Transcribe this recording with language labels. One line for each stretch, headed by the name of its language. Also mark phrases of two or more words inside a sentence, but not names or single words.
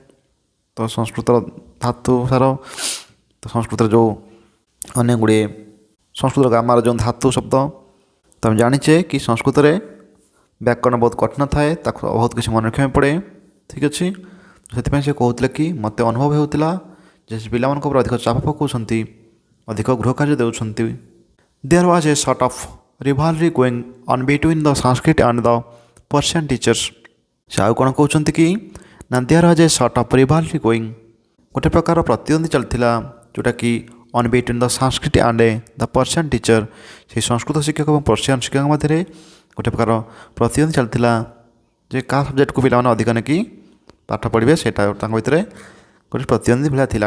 Odia: ତ ସଂସ୍କୃତର ଧାତୁ ସାର, ତ ସଂସ୍କୃତରେ ଯେଉଁ ଅନେକ ଗୁଡ଼ିଏ ସଂସ୍କୃତର ଗ୍ରାମାର ଯେଉଁ ଧାତୁ ଶବ୍ଦ, ତ ଆମେ ଜାଣିଛେ କି ସଂସ୍କୃତରେ ବ୍ୟାକରଣ ବହୁତ କଠିନ ଥାଏ, ତାକୁ ବହୁତ କିଛି ମନେ ରଖିବାକୁ ପଡ଼େ। ଠିକ୍ ଅଛି। ସେଥିପାଇଁ ସେ କହୁଥିଲେ କି ମୋତେ ଅନୁଭବ ହେଉଥିଲା ଯେ ସେ ପିଲାମାନଙ୍କ ଉପରେ ଅଧିକ ଚାପ ପକାଉଛନ୍ତି, ଅଧିକ ଗୃହ କାର୍ଯ୍ୟ ଦେଉଛନ୍ତି।
English: there was a sort of rivalry going on between the Sanskrit and the Persian teachers।
Odia: ସେ ଆଉ କ'ଣ କହୁଛନ୍ତି କି ନା
English: there was a sort of rivalry going,
Odia: ଗୋଟେ ପ୍ରକାର ପ୍ରତିଦ୍ୱନ୍ଦ୍ୱୀ ଚାଲିଥିଲା ଯେଉଁଟାକି
English: on between the Sanskrit and the Persian teacher.
Odia: ସେହି ସଂସ୍କୃତ ଶିକ୍ଷକ ଏବଂ ପର୍ସିଆନ୍ ଶିକ୍ଷକ ମଧ୍ୟରେ ଗୋଟେ ପ୍ରକାର ପ୍ରତିଦ୍ୱନ୍ଦ୍ୱୀ ଚାଲିଥିଲା ଯେ କାହା ସବଜେକ୍ଟକୁ ପିଲାମାନେ ଅଧିକ ନେଇକି ପାଠ ପଢ଼ିବେ, ସେଇଟା ତାଙ୍କ ଭିତରେ ଗୋଟେ ପ୍ରତିଦ୍ୱନ୍ଦ୍ୱୀ ଭଳିଆ ଥିଲା।